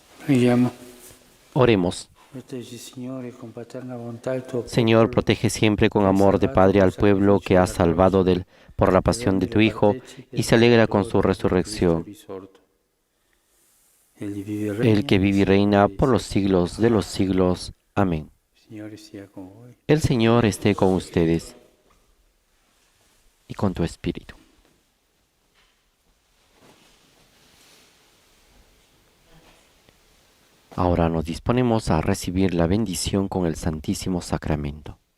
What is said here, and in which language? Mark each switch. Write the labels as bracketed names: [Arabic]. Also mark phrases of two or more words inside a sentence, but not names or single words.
[Italian] Preghiamo. [Spanish] Oremos. [Italian] Proteggi, Signore, con paterna bontà il tuo [Spanish] Señor, [Italian] popolo, [Spanish] protege siempre con amor de Padre al pueblo que has salvado por la pasión de tu Hijo y se alegra con su resurrección. El que vive y reina por los siglos de los siglos. Amén. [Italian] Signore sia con voi. [Spanish] El Señor esté con ustedes y con tu espíritu. Ahora nos disponemos a recibir la bendición con el Santísimo Sacramento.